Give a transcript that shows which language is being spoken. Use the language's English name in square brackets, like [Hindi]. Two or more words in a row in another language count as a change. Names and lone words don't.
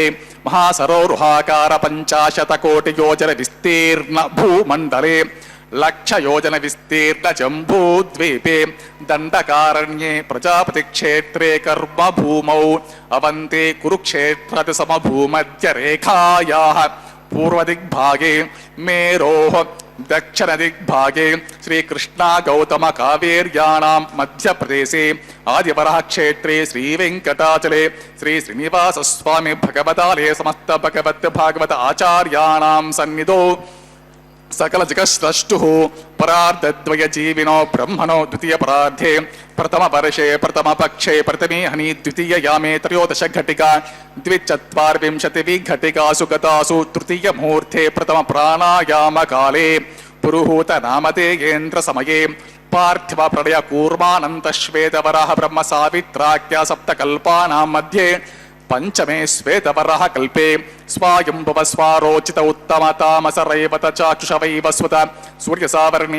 [Sanskrit] మహాసరోరుహాకార పంచాశత కోటి యోజన విస్తీర్ణ భూమండలే లక్ష యోజన విస్తీర్ణ జంబూద్వీపే దండకారణ్యే ప్రజాపతి క్షేత్రే కర్మ భూమౌ అవంతే కురుక్షేత్రతి సమభూమధ్య రేఖాయాః పూర్వదిగ్భాగే మేరోః దక్షిణ దిగ్భాగే శ్రీకృష్ణా గౌతమ కావేర్యాణాం మధ్యప్రదేశే ఆదివరః క్షేత్రే శ్రీవేంకటాచలే శ్రీ శ్రీనివాసస్వామి భగవతాలయ సమస్త భగవత్ భాగవత ఆచార్యాణాం సన్నిధో सकल जगत्स्रष्टुः परार्धद्वय जीविनो ब्रह्मणो द्वितीय परार्धे प्रथम वर्षे प्रथम पक्षे प्रथमे हनि द्वितीय यामे त्रयोदश घटिका 224 घटिकासु गतासु तृतीय मुहूर्ते प्रथम प्राणायाम काले पुरुहूत नामधेयेन्द्र समये पार्थिव प्रलय कूर्मानन्त श्वेतवराह ब्रह्म सावित्राख्य सप्तकल्पानां मध्ये पंचमे श्वेतवराह कल्पे स्वायंभुव स्वारोचित उत्तम तामस रैवत चाक्षुष वैवस्वत सूर्य सावर्णी